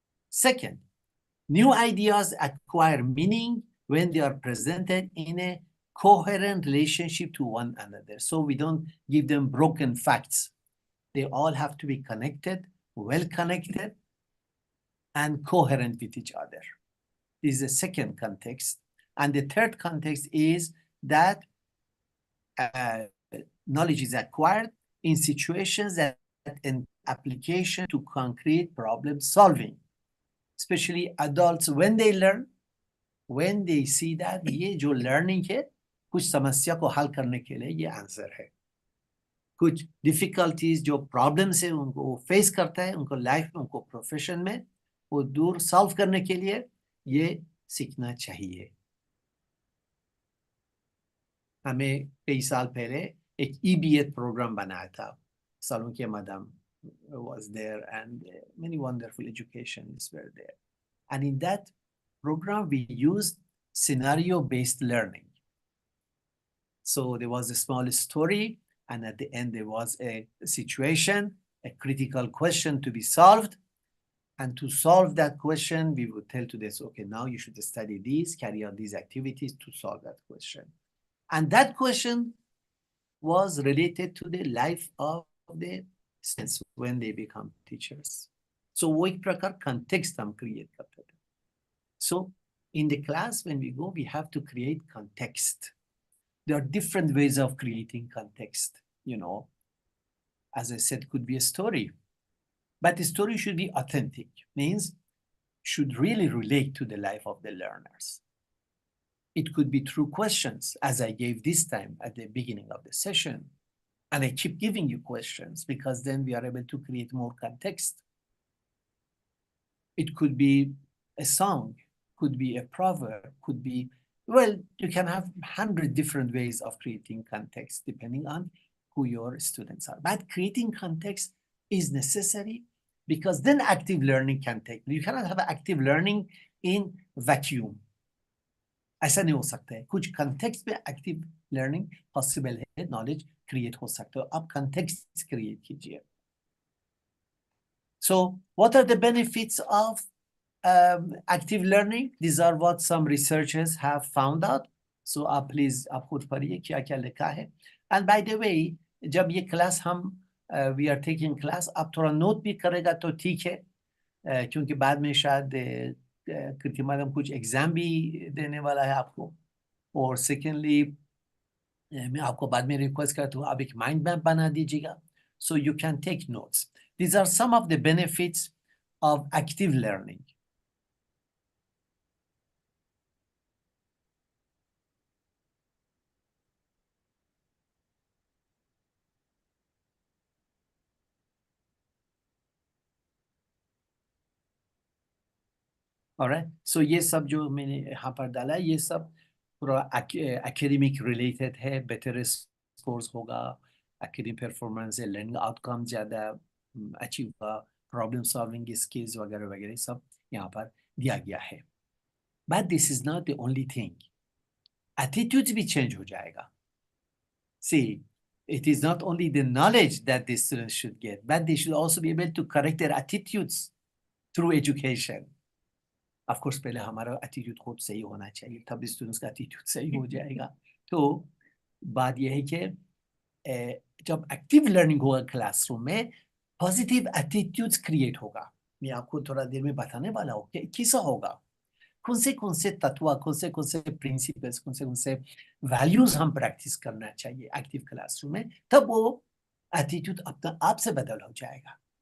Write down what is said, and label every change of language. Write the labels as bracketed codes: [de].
[en] Second, new ideas acquire meaning when they are presented in a coherent relationship to one another. So we don't give them broken facts. They all have to be connected, well connected, and coherent with each other. This is the second context. And the third context is that knowledge is acquired in situations that an application to concrete problem solving, especially adults when they learn, when they see that [hi] ये जो learning है कुछ समस्या को हल करने के लिए ये आंसर है, कुछ difficulties जो problems है उनको face करता है उनको लाइफ में उनको प्रोफेशन में वो दूर सॉल्व करने के लिए ये सीखना चाहिए। हमें कई साल पहले एक EBA प्रोग्राम बनाया था, [en] Salunke Madam was there and many wonderful educationists were there. And in that program, we used scenario-based learning. So there was a small story, and at the end there was a situation, a critical question to be solved. And to solve that question, we would tell to this, okay, now you should study these, carry out these activities to solve that question. And that question was related to the life of the students when they become teachers. [hi] So वो एक प्रकार context हम create करते थे. [en] So in the class, when we go, we have to create context. There are different ways of creating context, you know. As I said, could be a story, but the story should be authentic, means should really relate to the life of the learners. It could be through questions, as I gave this time at the beginning of the session. And I keep giving you questions because then we are able to create more context. It could be a song, could be a proverb, could be, well, you can have 100 different ways of creating context depending on who your students are. But creating context is necessary because then active learning can take. You cannot have active learning in vacuum. [hi] ऐसा नहीं हो सकता है, कुछ context में active learning possible है, knowledge create हो सकता है, आप कंटेक्स्ट क्रिएट कीजिए. [en] So what are the benefits of active learning? These are what some researchers have found out. [hi] So आप प्लीज आप खुद पढ़िए क्या क्या लिखा है. [en] And by the way, [hi] जब ये क्लास हम [en] we are taking class, [hi] आप थोड़ा नोट भी करेगा तो ठीक है, क्योंकि बाद में शायद कृति मैडम कुछ एग्जाम भी देने वाला है आपको. और सेकेंडली मैं आपको बाद में रिक्वेस्ट करता हूँ आप एक माइंड मैप बना दीजिएगा, [en] so you can take notes. These are some of the benefits of active learning. [hi] Alright, so ये सब जो मैंने यहाँ पर डाला ये सब पूरा academic related है, better scores होगा, academic performance है, learning outcome ज़्यादा achieve होगा, problem solving skills वगैरह वगैरह सब यहाँ पर दिया गया है. [en] But this is not the only thing. [hi] Attitudes भी change हो जाएगा. [en] See, it is not only the knowledge that the students should get, but they should also be able to correct their attitudes through education. [hi] Of course, पहले हमारा attitude खुद सही होना चाहिए, तब students का attitude सही हो जाएगा. तो बात यह है कि जब active learning होगा classroom में, positive attitudes create होगा. मैं आपको थोड़ा देर में बताने वाला हूँ कि कैसा होगा. कौन से तत्व, कौन से प्रिंसिपल्स, कौन से वैल्यूज हम प्रैक्टिस करना चाहिए एक्टिव क्लासरूम में, तब वो एटीट्यूड अपना आप से बदल हो जाएगा.